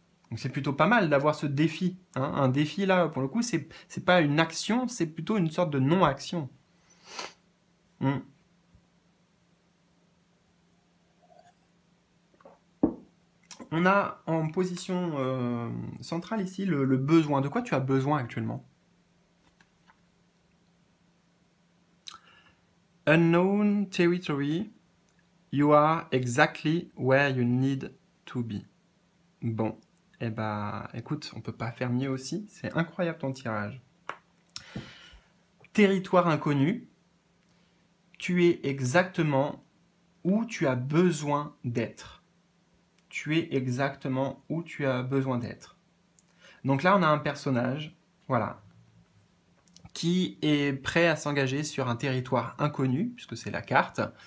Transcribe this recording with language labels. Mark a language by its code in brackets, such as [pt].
[fr] Donc c'est plutôt pas mal d'avoir ce défi, hein. Un défi là, pour le coup, c'est pas une action, c'est plutôt une sorte de non-action. Hmm. On a en position centrale ici le besoin. De quoi tu as besoin actuellement? [en] Unknown territory, you are exactly where you need to be. [fr] Bon, eh ben, écoute, on peut pas faire mieux aussi. C'est incroyable ton tirage. Territoire inconnu, tu es exactement où tu as besoin d'être. Tu es exactement où tu as besoin d'être. Donc là, on a un personnage, voilà, qui est prêt à s'engager sur un territoire inconnu, puisque c'est la carte.